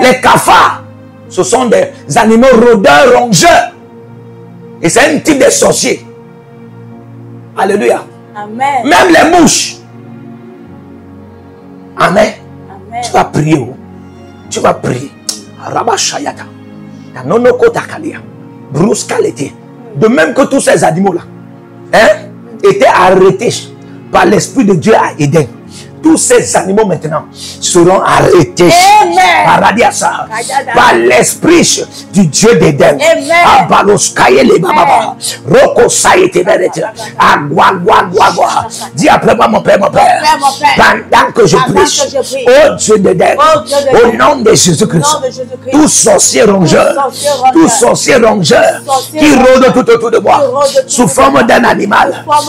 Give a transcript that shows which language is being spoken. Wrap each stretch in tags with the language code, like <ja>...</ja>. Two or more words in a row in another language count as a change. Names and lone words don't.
<fr>Les cafards, ce sont des animaux rôdeurs, rongeurs. Et c'est un type de sorcier. Alléluia. Amen. Même les mouches. Amen. Amen. Tu vas prier. Tu vas prier. Rabashayata. Nanonoko takalia. Bruskalete. De même que tous ces animaux-là étaient arrêtés par l'Esprit de Dieu à Éden. Tous ces animaux maintenant seront arrêtés par l'esprit du Dieu d'Éden. Dis après moi, mon Père, pendant que je prie, ô Dieu d'Éden, au nom de Jésus-Christ, tout sorcier rongeur, qui rôde tout autour de moi, sous forme d'un animal,</fr>